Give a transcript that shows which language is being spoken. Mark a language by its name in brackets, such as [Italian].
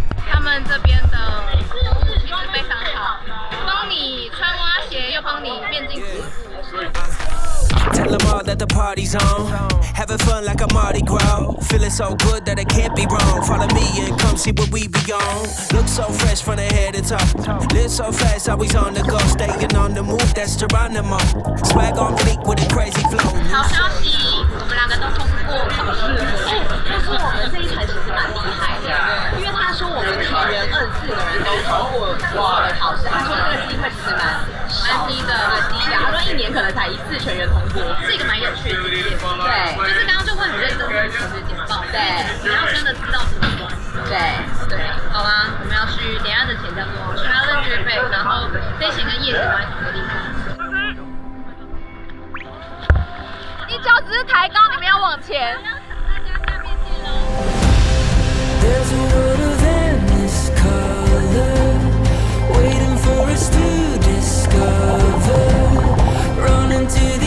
[Chinese] 他们这边的服务其实非常好，帮你穿蛙鞋，又帮你变镜子。 [English] Tell them all that the party's on. Having fun like a Mardi Gras. Feeling so good that it can't be wrong. Follow me and come see what we be on. Look so fresh from the head to top. Live so fast, always on the go. Staying on the move, that's Geronimo. Swag on fleek with a crazy flow. [Chinese] 好消息，我们2个都通过考试了。他说我们这一团其实蛮厉害的，因为他说我们全员24个人都通过了考试。他说这个机会其实蛮低的，很低啊。他说1年可能才1次全员通过，是一个蛮有趣的经验。对，就是刚刚就会很认真的去写简报。对，你要真的知道怎么玩。对，好吗？我们要去等一下的潜叫做 Challenge Bay， 然后这一潜跟夜潜都在同一个地方。你脚只是抬高，你们要往前。 [English] There's a world of endless color waiting for us to discover. Run into